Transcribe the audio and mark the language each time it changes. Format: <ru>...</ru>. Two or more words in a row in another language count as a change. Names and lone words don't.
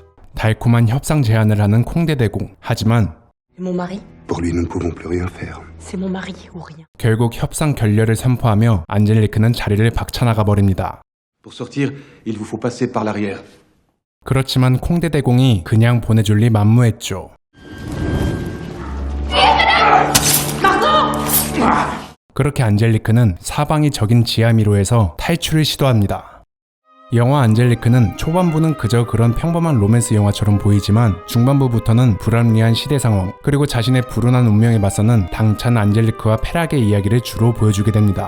<ko>달콤한 협상 제안을 하는 콩대대공. 하지만</ko> <fr>Mon mari, Pour lui, nous ne pouvons plus rien faire. c'est mon mari ou rien.</fr> <ko>결국 협상 결렬을 선포하며 안젤리크는 자리를 박차나가 버립니다.</ko> <fr>Pour sortir, il vous faut passer par l'arrière.</fr> <ko>그렇지만 콩대대공이 그냥 보내줄 리 만무했죠. 그렇게 안젤리크는 사방이 적인 지하미로에서 탈출을 시도합니다. 영화 안젤리크는 초반부는 그저 그런 평범한 로맨스 영화처럼 보이지만 중반부부터는 불합리한 시대 상황 그리고 자신의 불운한 운명에 맞서는 당찬 안젤리크와 페락의 이야기를 주로 보여주게 됩니다.</ko>